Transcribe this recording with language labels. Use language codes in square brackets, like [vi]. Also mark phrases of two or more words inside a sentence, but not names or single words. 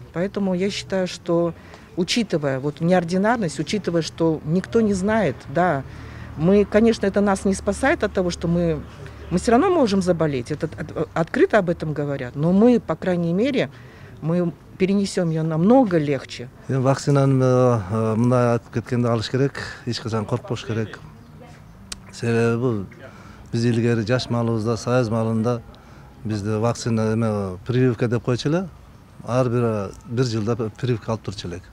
[ru] Поэтому я считаю, что, учитывая вот неординарность, учитывая, что никто не знает, да, мы, конечно, это нас не спасает от того, что мы все равно можем заболеть, это открыто об этом говорят, но мы, по крайней мере, мы перенесем ее намного легче. [ky] Вакцинаны мына айтып кеткенде алыш керек, эч качан коркпош керек. Себеби биз илгери жаш малыбызда, союз малында бизде вакцина прививка деп койчу эле. Ар бир жылда прививка алып турчу элек.